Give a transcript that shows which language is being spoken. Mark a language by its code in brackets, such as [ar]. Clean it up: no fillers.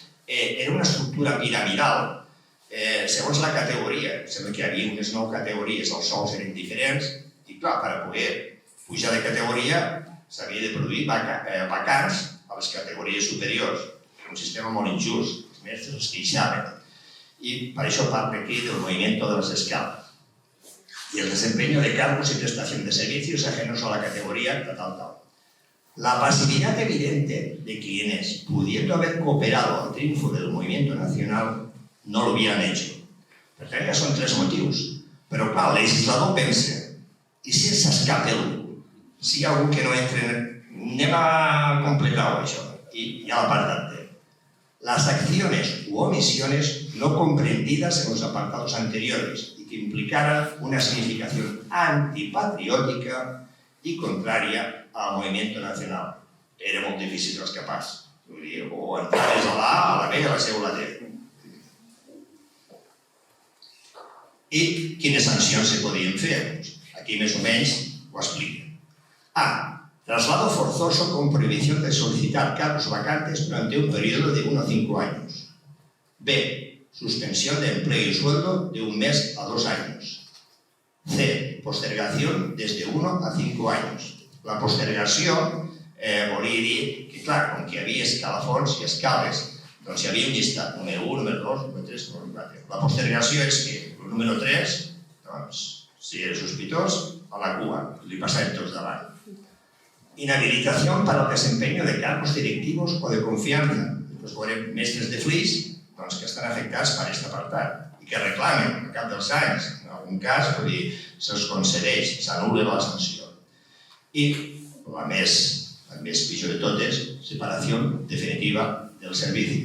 [ca] Era una estructura piramidal. Segons la categoria, sembla que hi havia unes 9 categories, els sous eren diferents, i clar, per poder pujar de categoria s'havia de produir vacants a les categories superiors. Era un sistema molt injust, els mestres es queixaven. [es] Y para eso [ca] parla aquí [es] del movimiento de las escalas. Y el desempeño de cargos y prestación de servicios ajenos a la categoría tal. La pasividad evidente de quienes, pudiendo haber cooperado al triunfo del movimiento nacional, no lo hubieran hecho. [ca] Per tant, ja són 3 motius. Però clar, el legislador pensa, i si s'escapa algú? Si hi ha algú que no entra, anem a completar-ho, això. I hi ha l'apartat D. [es] Las acciones u omisiones no comprendidas en los apartados anteriores y que implicaran una significación antipatriótica y contraria al movimiento nacional. [ca] Era molt difícil escapar-se. O entraves a l'A, a la B, a la C o a la D. I quines sancions se podien fer? Aquí més o menys ho expliquen. A. [es] Traslado forzoso con prohibición de solicitar cargos vacantes durante un periodo de 1 a 5 años. B. Suspensión de empleo y sueldo de 1 mes a 2 años. C. Postergación desde 1 a 5 años. [ca] La postergació volia dir que, clar, com que hi havia escalafons i escales, doncs hi havia un llistat, número 1, número 2, número 3, número 4. La postergació és que el número 3, doncs, si era sospitós, a la cua, li passaven tots davant. Inhabilitación para el desempeño de cargos directivos o de confianza. Doncs veurem mestres de flix que estan afectats per aquest apartat i que reclamen al cap dels anys. En algun cas, se'ls concedeix, s'anul·la la sanció. I la més pitjor de totes, separació definitiva del servici.